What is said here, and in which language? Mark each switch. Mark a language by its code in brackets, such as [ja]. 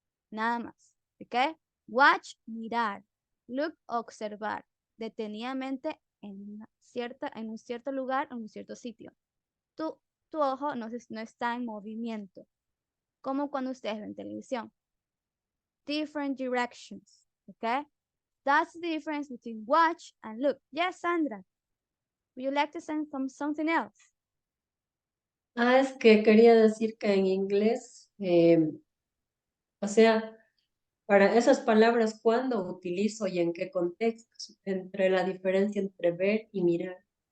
[es] Nada más. ¿Ok? Watch, mirar. Look, observar. Detenidamente en un cierto lugar, en un cierto sitio. Tu ojo no está en movimiento, como cuando ustedes ven televisión. [en] Different directions, okay? That's the difference between watch and look. Yes, Sandra. Would you like to say something else? [es] Es que quería decir que en inglés, o sea, para esas palabras, ¿cuándo utilizo y en qué contextos? Entre la diferencia entre ver y mirar.